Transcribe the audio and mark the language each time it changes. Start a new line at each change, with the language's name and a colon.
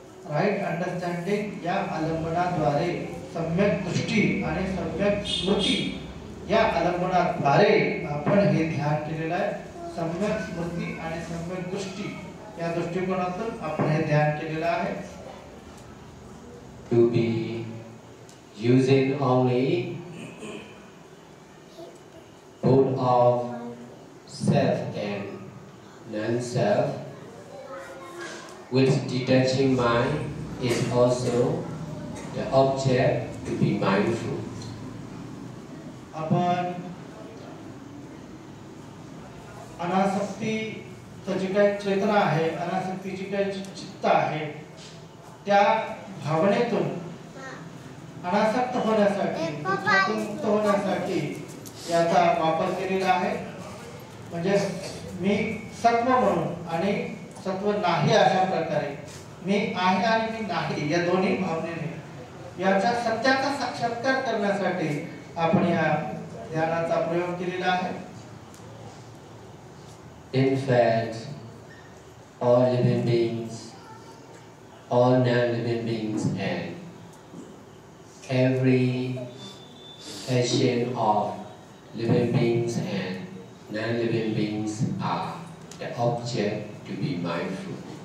English: right understanding
Marathi: या आलंबनाद्वारे सम्यक दृष्टी आणि सम्यक स्मृती या आलंबनाद्वारे आपण हे ध्यान केलेलं आहे. सम्यक स्मृती आणि सम्यक दृष्टी या दृष्टिकोनातून आपण हे ध्यान केलेलं आहे.
English: To be using only both of self and non-self with detaching mind is also the object to be mindful.
Marathi: आपण अनासक्तीची जी काही चेतना आहे, अनासक्तीची काही चित्त आहे, त्या भावनेतून अनासक्त होण्यासाठी, दुःखातून मुक्त होण्यासाठी याचा वापर केलेला आहे. म्हणजे मी सत्व म्हणून आणि सत्व नाही अशा प्रकारे, मी आहे आणि मी नाही या दोन्ही भावनेने याचा सत्याचा साक्षात्कार करण्यासाठी आपण या ध्यानाचा प्रयोग केलेला आहे.
English: In fact, all living beings, all non-living beings, and every action of living beings and non-living beings are the object to be mindful.